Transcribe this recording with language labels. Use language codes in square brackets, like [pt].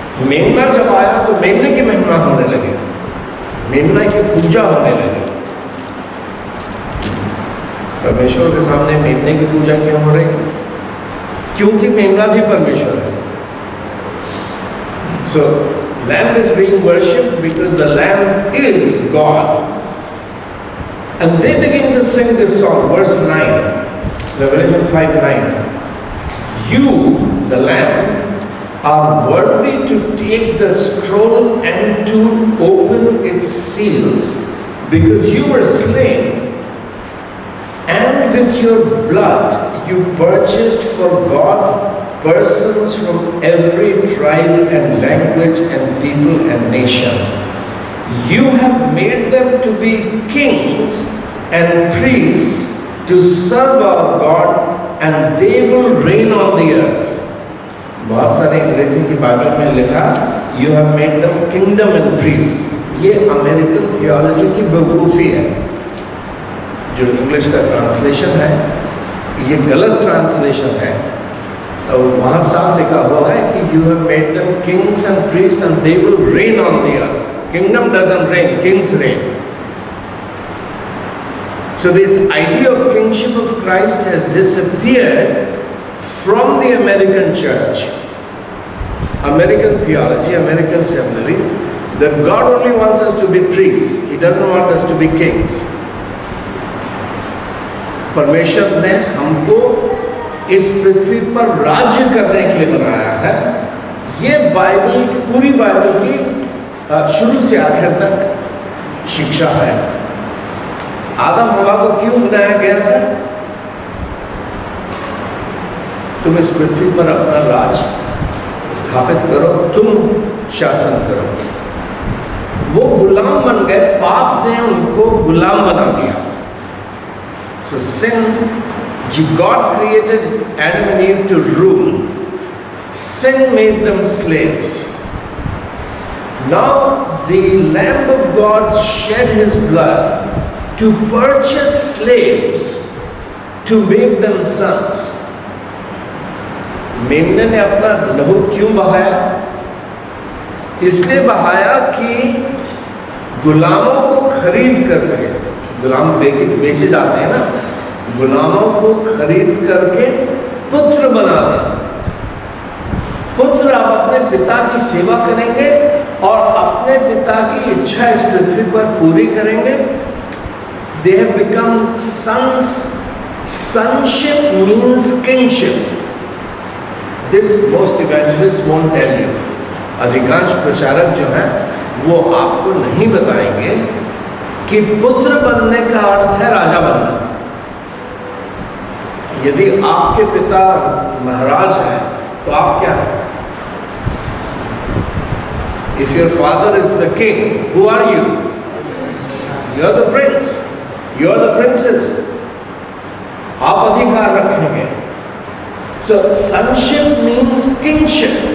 [hi] मेमना जब आया तो मेमने की महिमा होने लगी, मेमना की पूजा होने लगी. परमेश्वर के सामने मेमने की पूजा क्यों हो रही है? क्योंकि मेमना भी परमेश्वर है. [en] So lamb is being worshipped because the lamb is God. And they begin to sing this song, verse 9, Revelation 5:9. You, the lamb, are worthy to take the scroll and to open its seals, because you were slain, and with your blood you purchased for God persons from every tribe and language and people and nation. You have made them to be kings and priests to serve our God, and they will reign on the earth. [hi] बहुत सारे अंग्रेजी की Bible में लिखा [en] You have made them kingdom and priests. [hi] ये American theology की बेवकूफ़ी है. जो इंग्लिश का ट्रांसलेशन है ये गलत ट्रांसलेशन है. और वहाँ साफ लिखा हुआ है कि [en] You have made them kings and priests and they will reign on the earth. Kingdom doesn't reign, kings reign. So this idea of kingship of Christ has disappeared from the American church, American theology, American seminaries, that God only wants us to be priests. He doesn't want us to be kings. [hi] परमेश्वर ने हमको इस पृथ्वी पर राज्य करने के लिए बनाया है. ये बाइबल की पूरी बाइबल की शुरू से आखिर तक शिक्षा है. आदम हवा को क्यों बनाया गया था? तुम इस पृथ्वी पर अपना राज स्थापित करो, तुम शासन करो. वो गुलाम बन गए, पाप ने उनको गुलाम बना दिया. [en] So sin, God created Adam and Eve to rule. Sin made them slaves. Now the Lamb of God shed his blood to purchase slaves to make them sons. [hi] मेमने ने अपना लहू क्यों बहाया? इसलिए बहाया कि गुलामों को खरीद कर सके. गुलाम बेचे जाते हैं ना, गुलामों को खरीद करके पुत्र बना दें. पुत्र अब अपने पिता की सेवा करेंगे और अपने पिता की इच्छा इस पृथ्वी पर पूरी करेंगे. [en] They have become sons. Sonship means kingship. This most evangelists won't tell you. [hi] अधिकांश प्रचारक जो हैं वो आपको नहीं बताएंगे कि पुत्र बनने का अर्थ है राजा बनना. यदि आपके पिता महाराज हैं तो आप क्या हैं? [en] If your father is the king, who are you? You are the prince. You are the princess. [hi] आप अधिकार रखेंगे. [en] So sonship means kingship.